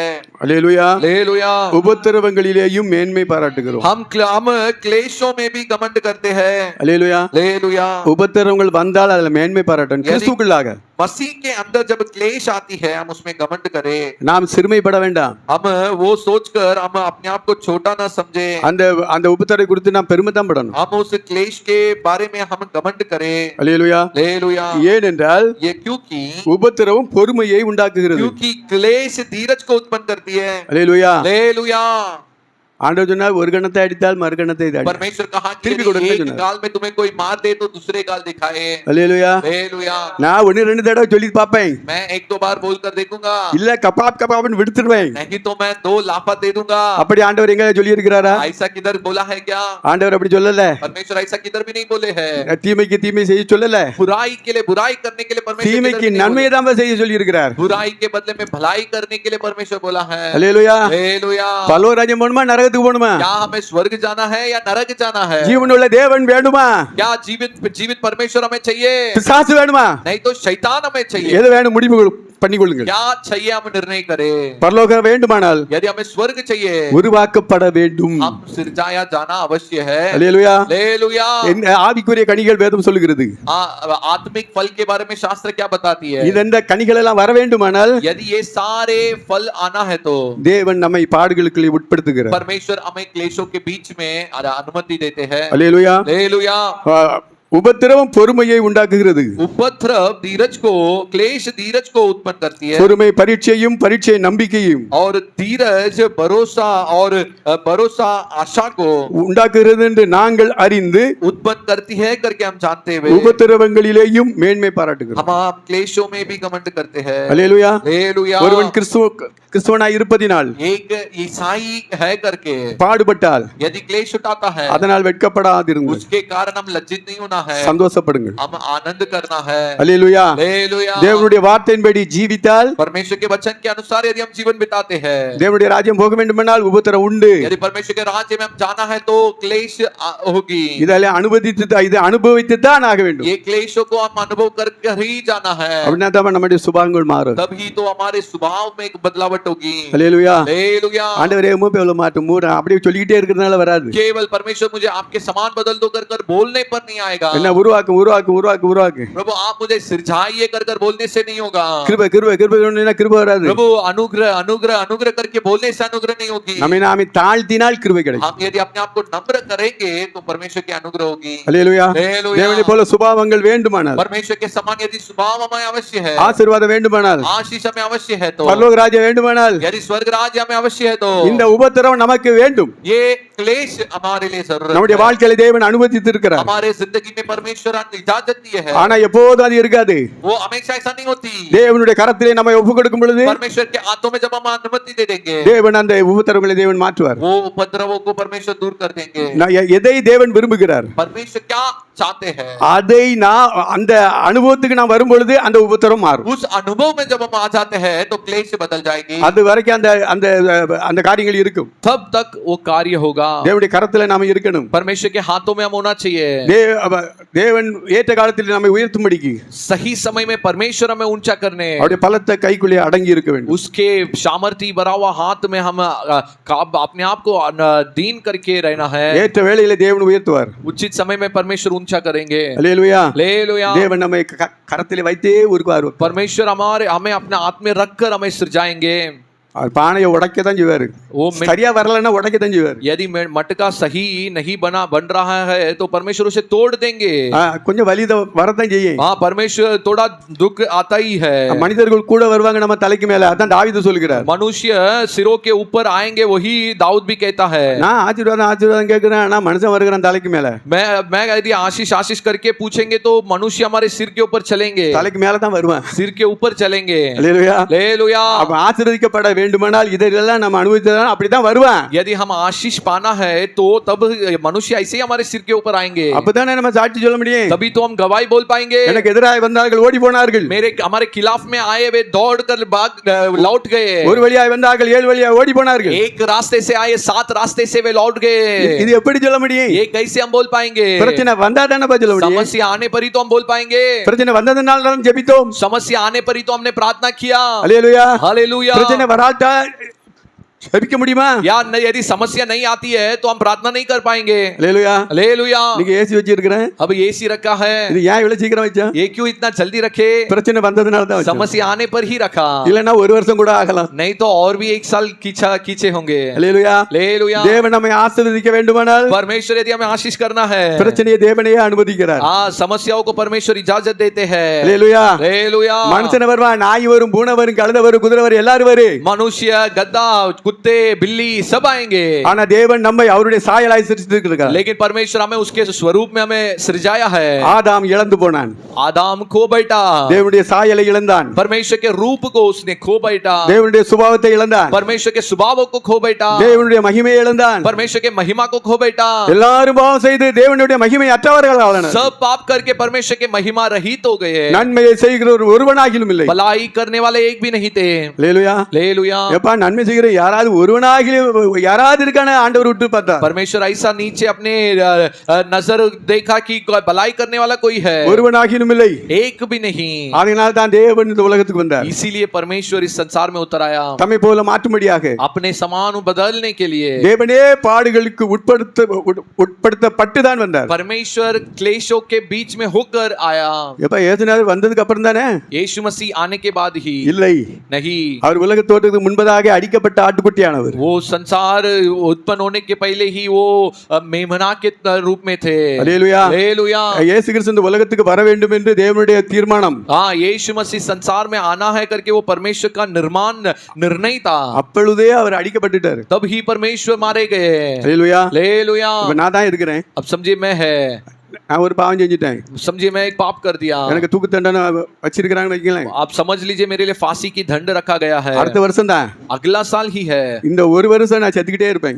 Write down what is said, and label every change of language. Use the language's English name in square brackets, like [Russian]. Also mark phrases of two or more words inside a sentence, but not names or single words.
[Tamil] அல்லேலூயா [Hindi] हालेलुया। [Tamil] உபத்திரவங்களிலேயும் மேன்மை பாராட்டுகிறோம் [Hindi] हम क्लेशों में भी घमंड करते हैं। [Tamil] அல்லேலூயா [Hindi] हालेलुया। [Tamil] உபத்திரவங்கள் வந்தால் அதுல மேன்மை பாராட்டணும் கிறிஸ்துவுக்குள்ளாக [Hindi] मसीह के अंदर जब क्लेश आती है हम उसमें घमंड करें, [Tamil] நாம் சிறுமைப்பட வேண்டாம் [Hindi] हम वो सोचकर हम अपने आप को छोटा ना समझे, [Tamil] அந்த அந்த உபத்திரவை குறித்து நாம் பெருமை தான் படணும் [Hindi] हम उस क्लेश के बारे में हम घमंड करें। [Tamil] அல்லேலூயா [Hindi] हालेलुया। [Tamil] ஏனென்றால் [Hindi] ये क्योंकि [Tamil] உபத்திரவம் பொறுமையை உண்டாக்குகிறது [Hindi] क्योंकि क्लेश धीरज को उत्पन्न करती है। [Tamil] அல்லேலூயா [Hindi] हालेलुया। [Tamil] ஆண்டவர் சொன்னார் ஒரு கணத்தை அடித்தால் மறு கணத்தை இது அடி [Hindi] परमेश्वर कहा कि [Tamil] திருப்பி [Hindi] यदि [Tamil] கொடுங்க [Hindi] एक [Tamil] சொன்னார் [Hindi] गाल में तुम्हें कोई मार दे तो दूसरे गाल दिखाए। [Tamil] அல்லேலூயா [Hindi] हालेलुया। [Tamil] நான் ஒன்னு ரெண்டு தடவை சொல்லி பார்ப்பேன் [Hindi] मैं एक दो बार बोलकर देखूंगा, [Tamil] இல்ல கபாப் கபாப்னு விடுத்துடுவேன் [Hindi] नहीं तो मैं 2 लाफा दे दूंगा। [Tamil] அப்படி ஆண்டவர் எங்க சொல்லி இருக்கிறாரா [Hindi] ऐसा किधर बोला है क्या? [Tamil] ஆண்டவர் அப்படி சொல்லல [Hindi] परमेश्वर ऐसा किधर भी नहीं बोले हैं। [Tamil] தீமைக்கு தீமை செய்ய சொல்லல [Hindi] बुराई के लिए बुराई करने के लिए परमेश्वर किधर [Tamil] தீமைக்கு [Hindi] भी नहीं [Tamil] நன்மையை [Hindi] बोले। [Tamil] தான் செய்ய சொல்லி இருக்கிறார் [Hindi] बुराई के बदले में भलाई करने के लिए परमेश्वर बोला है। [Tamil] அல்லேலூயா [Hindi] हालेलुया। [Tamil] பரலோகராஜ்யம் போணுமா நரகத்துக்கு போணுமா [Hindi] क्या हमें स्वर्ग जाना है या नरक जाना है? [Tamil] ஜீவனுள்ள தேவன் வேண்டுமா [Hindi] क्या जीवित परमेश्वर हमें चाहिए? [Tamil] பிசாசு வேணுமா [Hindi] नहीं तो शैतान हमें चाहिए। [Tamil] எது வேணும் முடிவு பண்ணிக்கொள்ளுங்கள் [Hindi] क्या चाहिए हम निर्णय करें। [Tamil] பரலோகம் வேண்டுமானால் [Hindi] यदि हमें स्वर्ग चाहिए [Tamil] உருவாக்கப்பட வேண்டும் [Hindi] हम सिरजाया जाना अवश्य है। [Tamil] அல்லேலூயா [Hindi] हालेलुया। [Tamil] ஆவிக்குரிய கனிகள் வேதம் சொல்லுகிறது [Hindi] आत्मिक फल के बारे में शास्त्र क्या बताती है? [Tamil] இந்த கனிகள் எல்லாம் வர வேண்டுமானால் [Hindi] यदि ये सारे फल आना है तो [Tamil] தேவன் நம்மை பாடுகளுக்கு உட்படுத்துகிறார் [Hindi] परमेश्वर हमें क्लेशों के बीच में अनुमति देते हैं। [Tamil] அல்லேலூயா [Hindi] हालेलुया। [Tamil] உபத்திரவம் பொறுமையை உண்டாக்குகிறது [Hindi] उपद्रव धीरज को क्लेश धीरज को उत्पन्न करती है [Tamil] பொறுமை பரீட்சையும் பரீட்சை நம்பிக்கையும் [Hindi] और धीरज भरोसा आशा को [Tamil] உண்டாக்குகிறது என்று நாங்கள் அறிந்து [Hindi] उत्पन्न करती है करके हम जानते हुए [Tamil] உபத்திரவங்களிலேயும் மேன்மை பாராட்டுகிறோம் [Hindi] हम क्लेशों में भी घमंड करते हैं। [Tamil] அல்லேலூயா [Hindi] हालेलुया। [Tamil] ஒருவன் கிறிஸ்துவனாய் இருப்பதினால் [Hindi] एक ईसाई है करके [Tamil] பாடுபட்டால் [Hindi] यदि क्लेश उठाता है [Tamil] அதனால் வெட்கப்படாதிருங்கள் [Hindi] उसके कारण हम लज्जित नहीं होना है, [Tamil] சந்தோஷப்படுங்கள் [Hindi] हम आनंद करना है। [Tamil] அல்லேலூயா [Hindi] हालेलुया। [Tamil] தேவனுடைய வார்த்தையின்படி ஜீவித்தால் [Hindi] परमेश्वर के वचन के अनुसार यदि हम जीवन बिताते हैं, [Tamil] தேவனுடைய ராஜ்யம் போக வேண்டுமானால் உபத்திரம் உண்டு [Hindi] यदि परमेश्वर के राज्य में हम जाना है तो क्लेश होगी। [Tamil] இதை அனுபவித்து தான் ஆக வேண்டும் [Hindi] ये क्लेशों को हम अनुभव कर ही जाना है, [Tamil] அப்படின்னா தான் நம்முடைய சுபாவங்கள் மாறும் [Hindi] तभी तो हमारे स्वभाव में एक बदलावट होगी। [Tamil] அல்லேலூயா [Hindi] हालेलुया। [Tamil] ஆண்டவரே மூப்பை எவ்வளவு மாட்டும் மூட அப்படியே சொல்லிக்கிட்டே இருக்கிறதுனால வராது [Hindi] केवल परमेश्वर मुझे आपके समान बदल दो कर बोलने पर नहीं आएगा। [Tamil] என்ன உருவாக்கு [Hindi] प्रभु आप मुझे सिरजाइए कर बोलने से नहीं होगा। [Tamil] கிருபை வராது [Hindi] प्रभु अनुग्रह करके बोलने से अनुग्रह नहीं होगी। [Tamil] நம்மை நாமே தாழ்த்தினால் கிருபை கிடைக்கும் [Hindi] हम यदि अपने आप को नम्र करेंगे तो परमेश्वर की अनुग्रह होगी। [Tamil] அல்லேலூயா [Hindi] हालेलुया। [Tamil] தேவனை போல சுபாவங்கள் வேண்டுமானால் [Hindi] परमेश्वर के समान यदि स्वभाव हमें अवश्य है, [Tamil] ஆசீர்வாதம் வேண்டுமானால் [Hindi] आशीष हमें अवश्य है तो, [Tamil] பரலோக ராஜ்யம் வேண்டுமானால் [Hindi] यदि स्वर्ग राज्य हमें अवश्य है तो, [Tamil] இந்த உபத்திரவம் நமக்கு வேண்டும் [Hindi] ये क्लेश हमारे लिए जरूरत [Tamil] நம்முடைய [Hindi] है। [Tamil] வாழ்க்கையில தேவன் அனுமதித்து இருக்கிறார் [Hindi] हमारे जिंदगी में परमेश्वर इजाजत दिए है, [Tamil] ஆனா எப்போதும் அது இருக்காது [Hindi] वो हमेशा ऐसा नहीं होती। [Tamil] தேவனுடைய கரத்திலே நம்ம ஒப்பு கொடுக்கும் பொழுது [Hindi] परमेश्वर के हाथों में जब हम अनुमति दे देंगे [Tamil] தேவன் அந்த உபத்திரவங்களை தேவன் மாற்றுவார் [Hindi] वो उपद्रवों को परमेश्वर दूर कर देंगे। [Tamil] எதை தேவன் விரும்புகிறார் [Hindi] परमेश्वर क्या चाहते हैं, [Tamil] அதை அந்த அனுபவத்துக்கு நான் வரும் பொழுது அந்த உபத்திரம் மாறும் [Hindi] उस अनुभव में जब हम आ जाते हैं तो क्लेश बदल जाएगी। [Tamil] அது வரைக்கும் அந்த அந்த அந்த காரியங்கள் இருக்கும் [Hindi] तब तक वो कार्य होगा। [Tamil] தேவனுடைய கரத்துல நாம இருக்கணும் [Hindi] परमेश्वर के हाथों में हम होना चाहिए। [Tamil] தேவன் ஏற்ற காலத்தில் நம்மை உயர்த்தும்படிக்கு [Hindi] सही समय में परमेश्वर हमें ऊंचा करने, [Tamil] அவருடைய பலத்த கைக்குள்ளே அடங்கி இருக்க வேண்டும் [Hindi] उसके सामर्थ्य भरा हुआ हाथ में हम अपने आप को दीन करके रहना है। [Tamil] ஏற்ற வேளையிலே தேவன் உயர்த்துவார் [Hindi] उचित समय में परमेश्वर ऊंचा करेंगे। [Tamil] அல்லேலூயா [Hindi] हालेलुया। [Tamil] தேவன் நம்மை கரத்திலே வைத்தே உருவார் [Hindi] परमेश्वर हमें अपने हाथ में रखकर हमें सिरजाएंगे। [Tamil] அவர் பானையை உடைக்க தான் செய்வாரு [Hindi] वो [Tamil] சரியா வரலன்னா உடைக்க தான் செய்வாரு [Hindi] यदि मटका सही नहीं बन रहा है तो परमेश्वर उसे तोड़ देंगे। [Tamil] கொஞ்சம் வலி வரதான் செய்யும் [Hindi] हाँ, परमेश्वर थोड़ा दुख आता ही है। [Tamil] மனிதர்கள் கூட வருவாங்க நம்ம தலைக்கு மேல அதான் தாவீது சொல்கிறார் [Hindi] मनुष्य सिरों के ऊपर आएंगे, वही दाऊद भी कहता है। [Tamil] நான் ஆசீர்வாதம் கேட்கிறேன் ஆனா மனுஷன் வருகிறான் தலைக்கு மேல [Hindi] मैं यदि आशीष करके पूछेंगे तो मनुष्य हमारे सिर के ऊपर चलेंगे, [Tamil] தலைக்கு மேல தான் வருவான் [Hindi] सिर के ऊपर चलेंगे। [Tamil] அல்லேலூயா [Hindi] हालेलुया। [Tamil] அப்ப ஆசீர்வதிக்கப்பட வேண்டும் வேண்டுமானால் இதெல்லாம் நம்ம அனுபவித்ததான் அப்படித்தான் வருவான். [Hindi] यदि हम आशीष पाना है तो तब मनुष्य ऐसे ही हमारे सिर के ऊपर आएंगे, [Tamil] அப்பதானே நம்ம சாட்சி சொல்ல முடியும். [Hindi] तभी तो हम गवाही बोल पाएंगे। [Tamil] எனக்கு எதிராக வந்தார்கள் ஓடி போனார்கள், [Hindi] हमारे खिलाफ में आए वे दौड़ कर लौट गए, [Tamil] ஒரு வழியாய் வந்தார்கள் 7 வழியாய் ஓடி போனார்கள். [Hindi] एक रास्ते से आए 7 रास्ते से वे लौट गए। [Tamil] இது எப்படி சொல்ல முடியும்? [Hindi] ये कैसे हम बोल पाएंगे? [Tamil] பிரச்சனை வந்தா தானே சொல்ல முடியும். [Hindi] समस्या आने पर ही तो हम बोल पाएंगे। [Tamil] பிரச்சனை வந்ததனால தான் ஜெபித்தோம். [Hindi] समस्या आने पर ही तो हमने प्रार्थना किया। [Tamil] அல்லேலூயா. [Hindi] हालेलुया। [Tamil] பிரச்சனை வராட்டா ஜெபிக்க முடியுமா? [Hindi] या यदि समस्या नहीं आती है तो हम प्रार्थना नहीं कर पाएंगे। [Tamil] அல்லேலூயா. [Hindi] हालेलुया। [Tamil] நீங்க ஏசி வச்சிருக்கேன், [Hindi] अब एसी रखा है, [Tamil] இது ஏன் இவ்வளவு சீக்கிரம் வச்சா? [Hindi] ये क्यों इतना जल्दी रखे? [Tamil] பிரச்சனை வந்ததனால தான் வச்சா. [Hindi] समस्या आने पर ही रखा, [Tamil] இல்லனா ஒரு வருஷம் கூட ஆகலாம். [Hindi] नहीं तो और भी 1 साल खींचे होंगे। [Tamil] அல்லேலூயா. [Hindi] हालेलुया। [Tamil] தேவன் நம்மை ஆசீர்வதிக்க வேண்டுமானால் [Hindi] परमेश्वर यदि हमें आशीष करना है, [Tamil] பிரச்சனையை தேவனே அனுமதிக்கிறார். [Hindi] समस्याओं को परमेश्वर इजाजत देते हैं। [Tamil] அல்லேலூயா. [Hindi] हालेलुया। [Tamil] மனுஷன் வருவான், நாய் வரும், பூனை வரும், கழுதை வரும், குதிரை வரும், எல்லாரும் வரும். [Hindi] मनुष्य, गद्दा, कुत्ते, बिल्ली सब आएंगे, [Tamil] ஆனா தேவன் நம்மை அவருடைய சாயலாய் சிருஷ்டித்திருக்கிறார். [Hindi] लेकिन परमेश्वर हमें उसके स्वरूप में हमें सृजाया है। [Tamil] ஆதாம் இழந்து போனான், [Hindi] आदाम खो बैठा, [Tamil] தேவனுடைய சாயலை இழந்தான், [Hindi] परमेश्वर के रूप को उसने खो बैठा, [Tamil] தேவனுடைய சுபாவத்தை இழந்தான், [Hindi] परमेश्वर के स्वभाव को खो बैठा, [Tamil] தேவனுடைய மகிமையை இழந்தான். [Hindi] परमेश्वर के महिमा को खो बैठा। [Tamil] எல்லாரும் பாவம் செய்து தேவனுடைய மகிமை அற்றவர்கள் ஆனார்கள். [Hindi] सब पाप करके परमेश्वर के महिमा रहित हो गए, [Tamil] நன்மையை செய்கிறவர் ஒருவனாகிலும் இல்லை. [Hindi] भलाई करने वाले एक भी नहीं थे। [Tamil] அல்லேலூயா. [Hindi] हालेलुया। [Tamil] எப்பா நன்மை செய்கிற யாராவது ஒருவனாகிலும் யாராவது இருக்கானே ஆண்டவர் விட்டு பார்த்தா. [Hindi] परमेश्वर ऐसा नीचे अपने नजर देखा कि भलाई करने वाला कोई है, [Tamil] ஒருவனாகிலும் இல்லை. [Hindi] एक भी नहीं। [Tamil] அதனால் தான் தேவன் இந்த உலகத்துக்கு வந்தார், [Hindi] इसीलिए परमेश्वर इस संसार में उतर आया, [Tamil] தம்மை போல மாற்றும்படியாக. [Hindi] अपने समान बदलने के लिए। [Tamil] தேவனே பாடுகளுக்கு உட்படுத்தப்பட்டு தான் வந்தார். [Hindi] परमेश्वर क्लेशों के बीच में होकर आया। [Tamil] எப்ப இயேசுநாதர் வந்ததுக்கு அப்புறம் தானே? [Hindi] यीशु मसीह आने के बाद ही [Tamil] இல்லை, [Hindi] नहीं, [Tamil] அவர் உலக தோற்றத்துக்கு முன்பதாக அடிக்கப்பட்ட ஆட்டுக்குட்டியானவர். [Hindi] वो संसार उत्पन्न होने के पहले ही वो मेमना के रूप में थे। [Tamil] அல்லேலூயா. [Hindi] हालेलुया। [Tamil] இயேசு கிறிஸ்து இந்த உலகத்துக்கு வர வேண்டும் என்று தேவனுடைய தீர்மானம். [Hindi] हाँ, यीशु मसीह संसार में आना है करके वो परमेश्वर का निर्णय था, [Tamil] அப்பொழுதே அவர் அடிக்கப்பட்டுட்டார். [Hindi] तब ही परमेश्वर मारे गए। [Tamil] அல்லேலூயா. [Hindi] हालेलुया। [Tamil] இப்ப நான் தான் இருக்கிறேன், [Hindi] अब समझिए मैं है, [Tamil] நான் ஒரு பாவம் செஞ்சுட்டேன், [Hindi] समझिए मैं एक पाप कर दिया, [Tamil] எனக்கு தூக்கு தண்டனை வச்சிருக்கிறாங்கன்னு வைக்கலாம். [Hindi] आप समझ लीजिए मेरे लिए फांसी की दंड रखा गया है। [Tamil] அடுத்த வருஷம் தான், [Hindi] अगला साल ही है, [Tamil] இந்த ஒரு வருஷம் நான் செத்துக்கிட்டே இருப்பேன்.